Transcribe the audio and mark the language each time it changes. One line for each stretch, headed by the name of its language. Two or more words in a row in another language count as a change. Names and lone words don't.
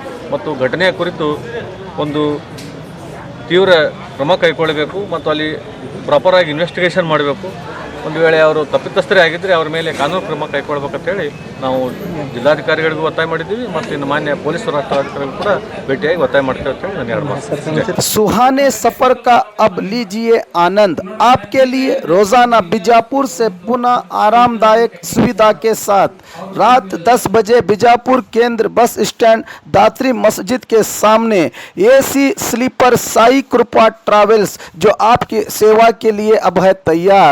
Kannada: ಮತ್ತು ಘಟನೆಯ ಕುರಿತು ಒಂದು ತೀವ್ರ ಕ್ರಮ ಕೈಗೊಳ್ಳಬೇಕು ಮತ್ತು ಅಲ್ಲಿ ಪ್ರಾಪರಾಗಿ ಇನ್ವೆಸ್ಟಿಗೇಷನ್ ಮಾಡಬೇಕು. ಒಂದು ವೇಳೆ ಅವರು ತಪ್ಪಿತಸ್ಥರೇ ಆಗಿದ್ದರೆ ಅವ್ರ ಮೇಲೆ ಕಾನೂನು ಕ್ರಮ ಕೈಗೊಳ್ಳಬೇಕಂತೇಳಿ ನಾವು ಜಿಲ್ಲಾಧಿಕಾರಿಗಳಿಗೂ ಒತ್ತಾಯ ಮಾಡಿದ್ದೀವಿ ಮತ್ತು ಇನ್ನು ಮಾನ್ಯ ಪೊಲೀಸ್ ವರಿಷ್ಠಾಧಿಕಾರಿಗಳು ಕೂಡ ಭೇಟಿಯಾಗಿ ಒತ್ತಾಯ ಮಾಡ್ತೇವೆ ಅಂತೇಳಿ ನಾನು ಹೇಳ್ಬೋದು.
Hindi: सुहाने सफर का अब लीजिए आनंद, आपके लिए रोजाना बीजापुर से पुनः आरामदायक सुविधा के साथ रात 10 बजे बीजापुर केंद्र
English: bus stand
Hindi: दात्री मस्जिद के सामने
English: AC sleeper
Hindi: साई कृपा ट्रैवल्स जो आपकी सेवा के लिए अब है तैयार।